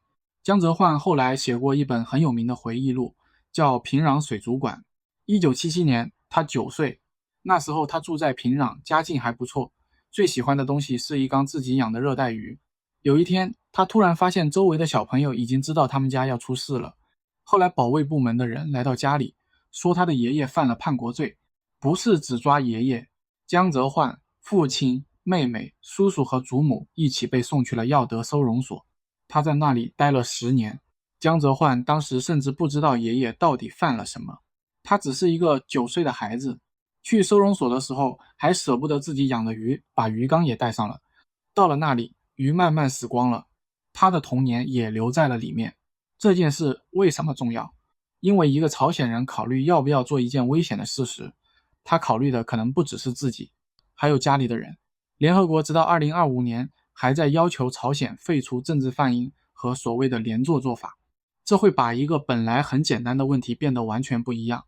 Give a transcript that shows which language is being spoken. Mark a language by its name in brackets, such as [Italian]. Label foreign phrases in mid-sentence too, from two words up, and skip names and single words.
[Chinese] 江澤煥後來寫過一本很有名的回憶錄，叫《平壤水族館》。1977年，他9歲，那時候他住在平壤，家境還不錯，最喜歡的東西是一缸自己養的熱帶魚。有一天，他突然發現周圍的小朋友已經知道他們家要出事了。後來保衛部門的人來到家裡，說他的爺爺犯了叛國罪，不是只抓爺爺，江澤煥、父親、妹妹、叔叔和祖母一起被送去了耀德收容所。他在那裡待了10年。江澤煥當時甚至不知道爺爺到底犯了什麼，他只是一個9歲的孩子，去收容所的時候還捨不得自己養的魚，把魚缸也帶上了。到了那裡，魚慢慢死光了，他的童年也留在了裡面。這件事為什麼重要？因為一個朝鮮人考慮要不要做一件危險的事時，他考慮的可能不只是自己，還有家裡的人。聯合國直到2025年還在要求朝鮮廢除政治犯營和所謂的連坐做法。這會把一個本來很簡單的問題變得完全不一樣。